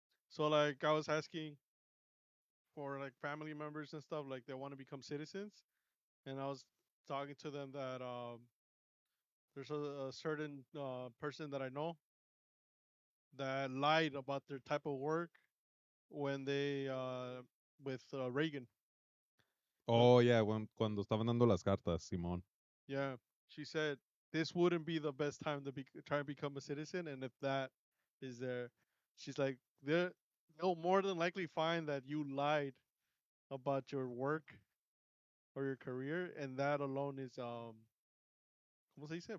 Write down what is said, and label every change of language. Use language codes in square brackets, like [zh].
[en] So like I was asking for like family members and stuff, like they want to become citizens, and I was talking to them that there's a certain person that I know that lied about their type of work when they with Reagan. Oh yeah, [es] cuando estaban dando las cartas, Simón. [en] Yeah, she said this wouldn't be the best time to try and become a citizen, and if that is there, she's like they'll more than likely find that you lied about your work or your career, and that alone is [es] ¿cómo se dice?